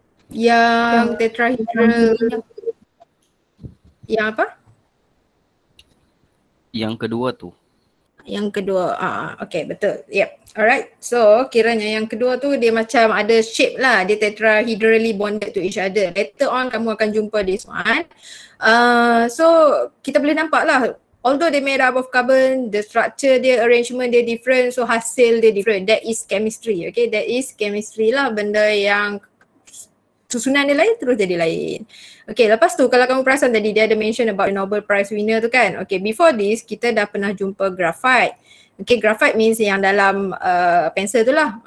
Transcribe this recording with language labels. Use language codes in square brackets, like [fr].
[ms] Yang tetrahedral. Yang apa? Yang kedua tu. Yang kedua, okay, betul. [en] Yep, alright. [ms] So kiranya yang kedua tu dia macam ada shape lah. [en] Dia tetrahedrally bonded to each other. Later on [ms] kamu akan jumpa [en] this one. [ms] So kita boleh nampak lah. [en] Although they made up of carbon, the structure dia, arrangement dia different. So [ms] hasil dia [en] different. That is chemistry. Okay, that is chemistry lah. [ms] Benda yang susunan dia lain terus jadi lain. Okay, lepas tu kalau kamu perasan tadi dia ada [en] mention about the Nobel Prize winner [ms] tu kan. Okay, [en] before this [ms] kita dah pernah jumpa graphite. Okay, graphite means yang dalam pensel tu lah.